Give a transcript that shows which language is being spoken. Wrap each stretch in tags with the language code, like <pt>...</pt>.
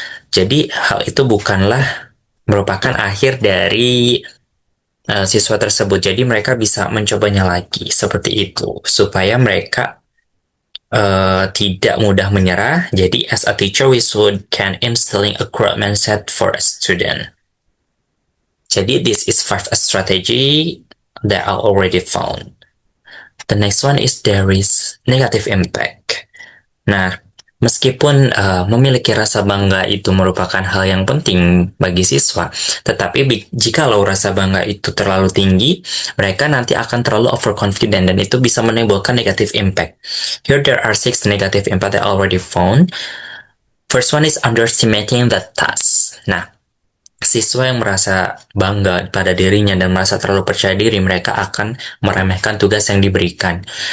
<id>Jadi hal itu bukanlah merupakan akhir dari siswa tersebut. Jadi mereka bisa mencobanya lagi seperti itu supaya mereka tidak mudah menyerah.</id> <en>Jadi as a teacher we can instilling a growth mindset for a student. Jadi this is 5 strategy that I already found. The next one is there is negative impact.</en> <id>Nah, meskipun memiliki rasa bangga itu merupakan hal yang penting bagi siswa, tetapi jikalau rasa bangga itu terlalu tinggi, mereka nanti akan terlalu overconfident dan itu bisa menimbulkan</id> <en>negative impact. Here there are 6 negative impact that I already found. First one is underestimating the task.</en> <id>Nah, siswa yang merasa bangga pada dirinya dan merasa terlalu percaya diri, mereka akan meremehkan tugas yang diberikan.</id>